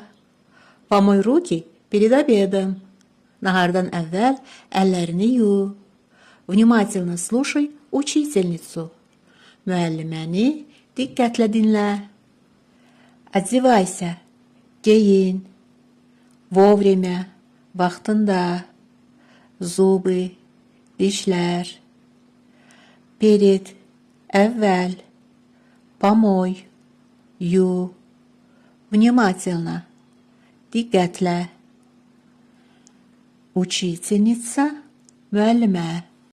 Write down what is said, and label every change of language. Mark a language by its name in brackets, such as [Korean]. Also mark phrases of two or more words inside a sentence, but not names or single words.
[Russian] Помой руки перед обедом. [Azerbaijani] Nahardan əvvəl əllərini yu. [Russian] Внимательно слушай учительницу. [Azerbaijani] Müəlliməni diqqətlə dinlə. [Russian] Одевайся. Geyin. Вовремя. [Azerbaijani] Vaxtında. Zubы. Dişlər. Перед. Əvvəl. Помой. Yu. [Russian] Внимательно. [Azerbaijani] Diqqətlə. [Russian] Учительница. Müəllimə.